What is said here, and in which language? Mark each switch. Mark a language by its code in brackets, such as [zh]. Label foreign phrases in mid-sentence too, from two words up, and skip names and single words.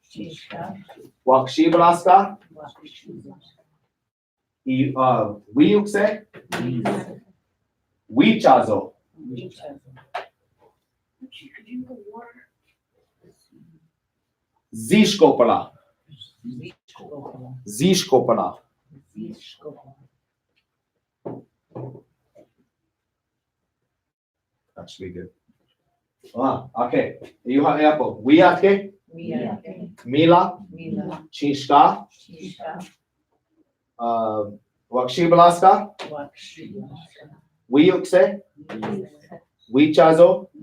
[lak] Wakshiblaska. Wiukse. Wichazo. Zishkopala. Zishkopala. [en] That should be good. Okay. You have apple. [lak] Wiatke. Mila. Chinska. Wakshiblaska. Wiukse. Wichazo.